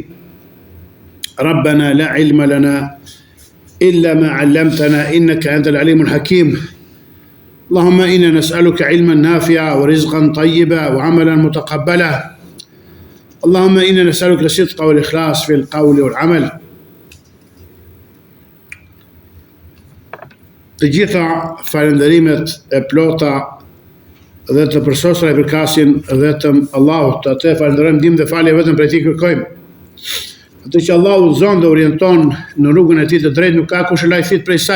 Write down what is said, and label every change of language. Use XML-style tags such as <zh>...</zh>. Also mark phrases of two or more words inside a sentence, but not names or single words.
<ar>ربنا لا علم لنا إلا ما علمتنا إنك أنت العليم الحكيم. اللهم إنا نسألك علما نافعا ورزقا طيبا وعملا متقبلا. اللهم إنا نسألك الصدق والإخلاص في القول والعمل.</ar> <sq>Të gjitha falënderimet e plota dhe të përsosura i përkasin vetëm Allahut, atë falenderojmë, ndihmë dhe falje vetëm prej tij kërkojmë. Atë që Allahu udhëzon dhe orienton në rrugën e tij të drejtë, nuk ka kush e lajthit prej saj.</sq>